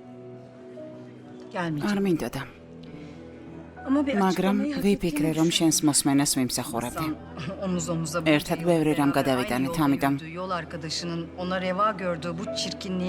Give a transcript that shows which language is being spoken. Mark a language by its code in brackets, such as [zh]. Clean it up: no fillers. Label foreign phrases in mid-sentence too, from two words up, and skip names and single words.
[ka] არ მინდოდა. [tr] Ama bir [ka] მაგრამ [tr] açıklamayı hak [ka] ვიფიქრე, [tr] ettiğini [ka] რომ შენს მოსმენას ვიმსახურებდი. [tr] Omuz omuza [ka] ერთად ბევრი რამ გადავიტანეთ, ამიტომ [tr] yol arkadaşının ona reva gördüğü bu çirkinliği